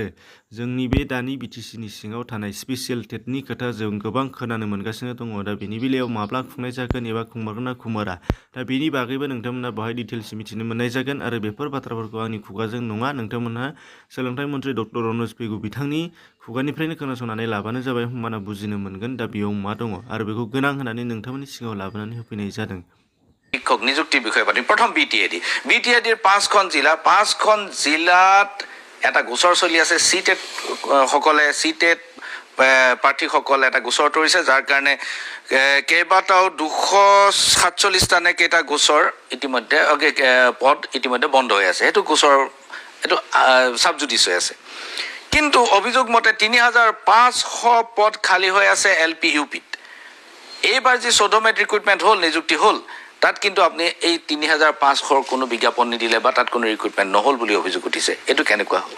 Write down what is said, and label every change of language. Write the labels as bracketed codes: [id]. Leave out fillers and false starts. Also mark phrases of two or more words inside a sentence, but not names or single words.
[brx] जोंनि बे दानि BTCनि सिङाव थानाय [en] special TET [brx] खोथा जों गोबां खोनानो मोनगासिनो दङ दा बिनि बेलायाव माब्ला खुंनाय जागोन एबा खुंमारगोन ना खुंमारा दा बिनि बागैबो नोंथांमोना बेवहाय डिटेल्स मिथिनो मोननाय जागोन आरो बेफोर बाथ्राफोरखौ आंनि खुगाजों नङा नोंथांमोनहा सोलोंथाइ मन्त्रि डक्टर रनज पेगु बिथांनि खुगानिफ्रायनो खोनासंनानै लाबानो जाबाय होमबाना बुजिनो मोनगोन दा बेयाव मा दङ आरो बेखौ गोनां होनानै नोंथांमोननि सिगाङाव लाबोनानै होफैनाय जादों [as] শিক্ষক নিযুক্তিৰ বিষয়ে পাতিম প্ৰথম BTEDৰ 5খন জিলাত এটা গোচৰ চলি আছে CTET সকলে CTET প্ৰাৰ্থীসকলে এটা গোচৰ তৰিছে যাৰ কাৰণে কেইবাটাও 247টা নে কেইটা গোচৰ ইতিমধ্যে পদ ইতিমধ্যে বন্ধ হৈ আছে সেইটো গোচৰ এইটো সাবজুডিচ হৈ আছে কিন্তু অভিযোগ মতে 3500 পদ খালী হৈ আছে LP UPত এইবাৰ যে 14 মেত ৰিক্ৰুটমেণ্ট হ'ল নিযুক্তি হ'ল তাত কিন্তু আপনি এই 3500 কোনো বিজ্ঞাপন নিদিলে বা তাত কোনো ৰিক্ৰুটমেণ্ট নহল বুলি অভিযোগ উঠিছে এটো কেনেকুৱা হ'ল